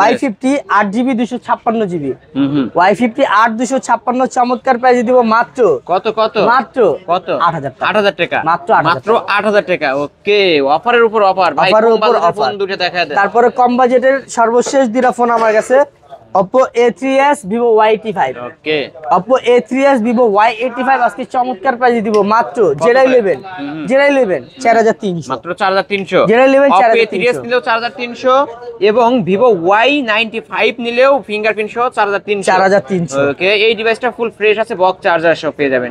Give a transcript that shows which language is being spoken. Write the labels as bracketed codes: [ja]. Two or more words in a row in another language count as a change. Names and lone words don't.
[bn] Y50 8GB 256GB, হুম Y50 8256 চমৎকার প্রাইসে দিব মাত্র কত মাত্র কত 8000 টাকা, 8000 টাকা, মাত্র 8000 মাত্র 8000 টাকা। ওকে, অফারের উপর অফার ভাই, অফারের কম উপর বাজেটের অফার। ফোন দুটো দেখা দেন। তারপরে কম বাজেটের সর্বশেষ দুটো ফোন আমার কাছে, Oppo A3s, Vivo Y85। ওকে, Oppo A3s, Vivo Y85 আজকে চমৎকার প্রাইসে দিব মাত্র, যেটাই নেবেন 4300, মাত্র 4300। যেটাই নেবেন Oppo 4300, A3s নিলেও 4300 এবং Vivo Y95 নিলেও ফিঙ্গারপ্রিন্ট সহ 4300। 4300। ওকে, এই ডিভাইসটা [en] full fresh [bn] আছে, [en] box charger [bn] সহ পেয়ে যাবেন।